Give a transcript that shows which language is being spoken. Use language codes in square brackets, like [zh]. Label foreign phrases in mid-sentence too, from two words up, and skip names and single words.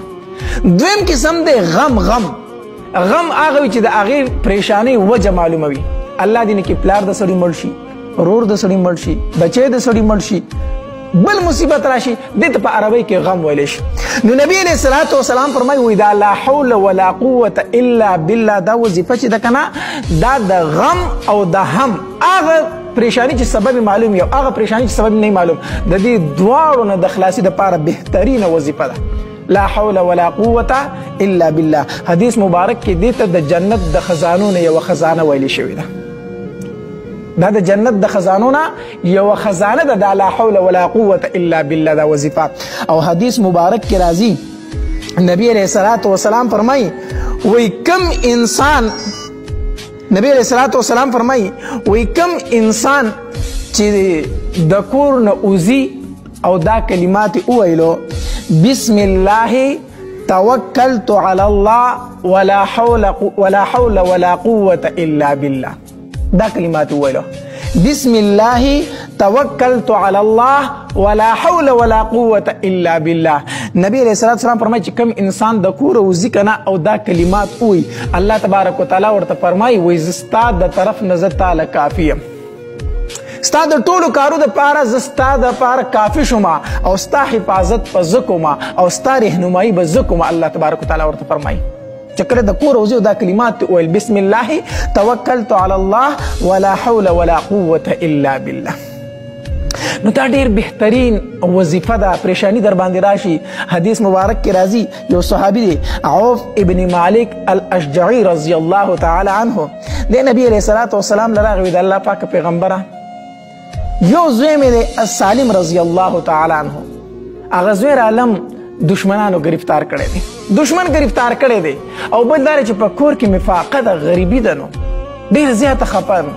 [ps] دویم قسم دی غم. غم هغه وي چې د هغې پریشانی وجه معلومه وي. الله دې نه کې پلار د سړي مړ شي، ورور د سړي مړ شي، بچی د سړي مړ شي، بل مصیبت راشي، دې ته په عربۍ کې غم ویلی شي. نو نبی [ar] علیہ الصلوۃ والسلام [ps] فرمایي وایي دا [ar] لا حول ولا قوة الا بالله [ps] دا وظیفه چې ده کنه دا د غم او د هم هغه پریشانی چې سبب معلوم یو هغه پریشانی چې سبب نه معلوم د دې دواړو نه د خلاصي دپاره بهترینه وظیفه ده. [ar] لا حول ولا قوة الا بالله. [ps] حدیث مبارک کې دې ته د جنت د خزانو نه یوه خزانه ویلې شوې ده. دا د جنت د خزانو نه یوه خزانه ده دا [ar] لا حول ولا قوة الا بالله [ps] دا وظیفه. او حدیث مبارک کې راځي نبی [ar] علیہ الصلوۃ والسلام [ps] فرمایي وی کم انسان نبی [ar] علیہ الصلوۃ والسلام [ps] فرمایي وی کم انسان چې د کور نه وځي او دا کلمات وویلو [ar] بسم الله توکلت علی الله ولا حول ولا قوة الا بالله. [ps] دا کلمات ویلو [ar] بسم الله توکلت علی الله ولا حول ولا قوة الا بالله. [ps] نبی [ar] علیہ الصلوۃ والسلام [ps] فرمایي چې کوم انسان د کوره وځي کنه او دا کلمات وایي الله [ar] تبارک وتعالی [ps] ورته فرمایي وایي زه ستا د طرف نه زه تاله کافي یم، ستا د ټولو کارو دپاره زه ستا دپاره کافي شوم او ستا حفاظت به زه کوم او ستا رهنمایي به زه کوم. الله [ar] تبارک وتعالی [ps] ورته فرمایي چې کله د کور وځي او دا کلمات ویل [ar] بسم الله توکلت علی الله ولا حول ولا قوة الا بالله. [ps] نو دا ډېر بهترین وظیفه ده. پریشانی در باندې راشي حدیث مبارک کې راځي یو صحابي دی عوف ابن مالک الاشجعي [ar] رضی الله تعالی عنه [ps] دی نبی [ar] علیہ الصلوۃ والسلام [ps] لراغوي د الله پاک پیغمبره یو زوی مې دی السالم [ar] رضی الله تعالی عنه [ps] هغه زوی رالم دشمنانو گرفتار کړی دی، دشمن گرفتار کړی دی او بل دا چې په کور کې مفاقه ده غریبي ده نو ډېر زیاته خفه یم.